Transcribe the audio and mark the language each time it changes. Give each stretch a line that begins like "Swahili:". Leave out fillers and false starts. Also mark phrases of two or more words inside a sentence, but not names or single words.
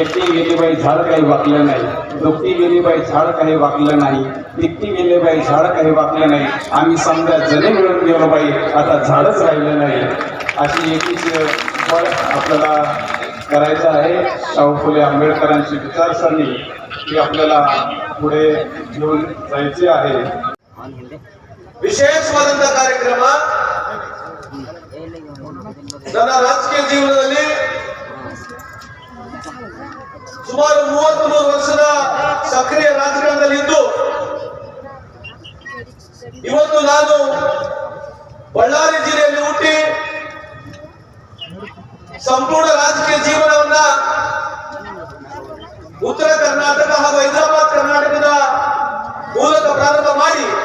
Marathi: एकटी गेली बाई झाड काही वाकलं नाही, दुखती गेली बाई झाड काही वाकलं नाही, तिकटी गेली बाई झाड काही वाकलं नाही, आम्ही समजा जणे मिळून गेलो बाई आता झाडच राहिलं नाही. अशी एकीच फळ आपल्याला करायचं आहे. शाहू फुले आंबेडकरांची विचारसरणी ही आपल्याला पुढे घेऊन जायची आहे.
Kannada: ವಿಶೇಷ ಕಾರ್ಯಕ್ರಮ ನನ್ನ ರಾಜಕೀಯ ಜೀವನದಲ್ಲಿ ಸುಮಾರು 33 ವರ್ಷದ ಸಕ್ರಿಯ ರಾಜಕಾರಣದಲ್ಲಿದ್ದು ಇವತ್ತು ನಾನು ಬಳ್ಳಾರಿ ಜಿಲ್ಲೆಯಲ್ಲಿ ಹುಟ್ಟಿ ಸಂಪೂರ್ಣ ರಾಜಕೀಯ ಜೀವನವನ್ನ ಉತ್ತರ ಕರ್ನಾಟಕ ಹಾಗೂ ಹೈದರಾಬಾದ್ ಕರ್ನಾಟಕದ ಮೂಲಕ ಪ್ರಾರಂಭ ಮಾಡಿ